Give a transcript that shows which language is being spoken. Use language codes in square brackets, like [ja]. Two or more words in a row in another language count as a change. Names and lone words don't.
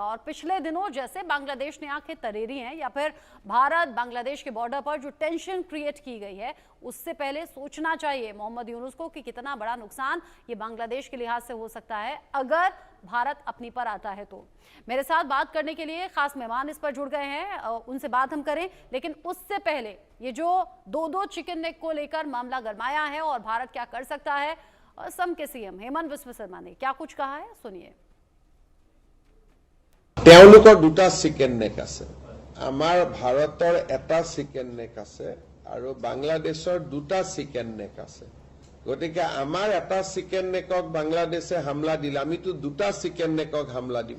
[hi] और पिछले दिनों जैसे बांग्लादेश ने आंखें तरेरी हैं या फिर भारत बांग्लादेश के बॉर्डर पर जो [en] tension create [hi] की गई है, उससे पहले सोचना चाहिए मोहम्मद यूनुस को कि कितना बड़ा नुकसान ये बांग्लादेश के लिहाज से हो सकता है अगर भारत अपनी पर आता है तो। मेरे साथ बात करने के लिए खास मेहमान इस पर जुड़ गए हैं, उनसे बात हम करें, लेकिन उससे पहले ये जो दो [en] chicken neck [hi] को लेकर मामला गरमाया है और भारत क्या कर सकता है, असम के सीएम हेमंत बिस्व शर्मा ने क्या कुछ कहा है, सुनिए। [as] তেওঁলোকৰ দুটা [en] chicken neck [as] আছে, আমাৰ ভাৰতৰ এটা [en] chicken neck [as] আছে আৰু বাংলাদেশৰ দুটা [en] chicken neck [as] আছে। গতিকে আমাৰ এটা [en] chicken neck [as] বাংলাদেশে হামলা দিলে আমিতো দুটা [en] chicken neck [as] হামলা দিম।